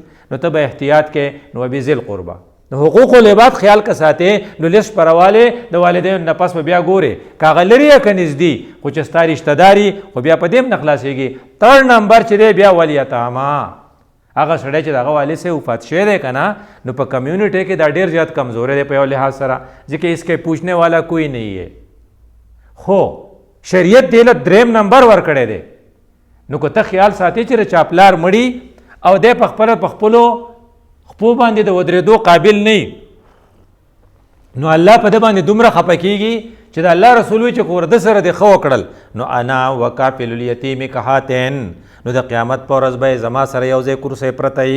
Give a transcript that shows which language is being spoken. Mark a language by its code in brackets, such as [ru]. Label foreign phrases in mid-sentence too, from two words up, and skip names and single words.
[ps] نو ته به احتیاط کې نو [ar] بذی القربه [ps] نو [ar] حقوق العباد [ps] خیال که ساتې نو لیست پرواله د والدینو نه پس به بیا ګورې که هغه لرې یا که نږدې خو چې ستا رشته داري خو بیا په دې هم نه خلاصېږي. 3 نمبر چې دی بیا ولیتاما هغه سړی چې دغه والد سے وفات شوی دی که نه نو په کمیونټي کې دا ډېر زیات کمزوری دی په یو لحاظ سره ځکه [ur] اس کې پوچھنے والا کوئی نہیں ہے. [ps] خو شریعت دی له 3 نمبر ورکړی دی. نو که ته خیال ساتې چې د چاپلار مړي او دی په خپلو خپو باندې د ودرېدو قابل نه نو الله په ده باندې دومره خفه کېږي چې د الله رسول وایي چې کورده سره دې ښه وکړل نو [ar] انا وکافل الیتیم کهاتین [ps] نو د قیامت په ورځ به زما سره یو ځای کرسی پرته وي.